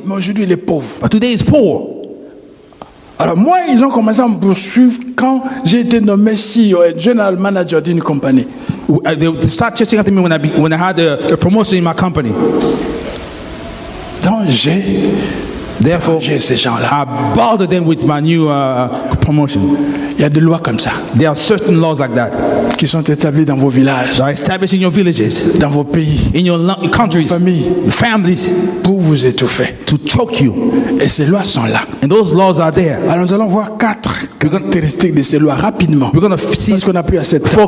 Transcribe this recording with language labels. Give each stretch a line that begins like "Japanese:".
French: Mais aujourd'hui, il est pauvre.
English: but today is poor.
French: Alors moi, ils ont commencé à me poursuivre quand j'ai été nommé CEO et General Manager d'une compagnie.
English: They start chasing after me when I had a promotion in my company.
French: Donc
English: Therefore,
French: j'ai ces gens-là.
English: I bothered them with my new promotion.
French: Il y a des lois comme ça
English: There are certain laws like that
French: qui sont établies dans vos villages,
English: that are established in your villages,
French: dans vos pays,
English: in your countries,
French: familles,
English: families,
French: pour vous étouffer.
English: to choke you.
French: Et ces lois sont là.
English: And those laws are there.
French: Alors nous allons voir 4 caractéristiques de ces lois rapidement.
English: We're going to see
French: Parce qu'on n'a plus assez de temps.